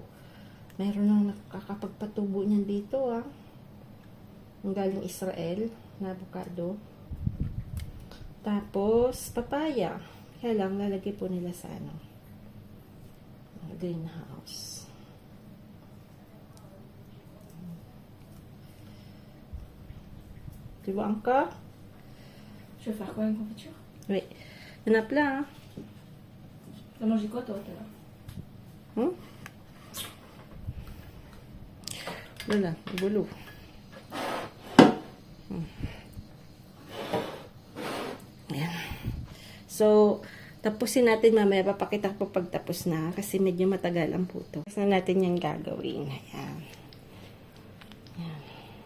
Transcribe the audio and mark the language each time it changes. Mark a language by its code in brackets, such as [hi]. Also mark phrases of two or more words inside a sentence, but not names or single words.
[tl] Mayroon nang nakakapagpatubo niyan dito, ah. Ang galing Israel na avocado. Tapos, papaya. Kaya lang, lalagay po nila sa ano, greenhouse. [fr] Tu vois encore? Je vais faire quoi, une confiture? Oui. Il y en a plein, hein? T'as mangé quoi, toi, tout à l'heure? Voilà, boulot. [tl] Ayan. So, tapusin natin mamaya. Papakita ko pag tapos na. Kasi medyo matagalan po ito. Tapos na natin yung gagawin. Ayan. Ayan.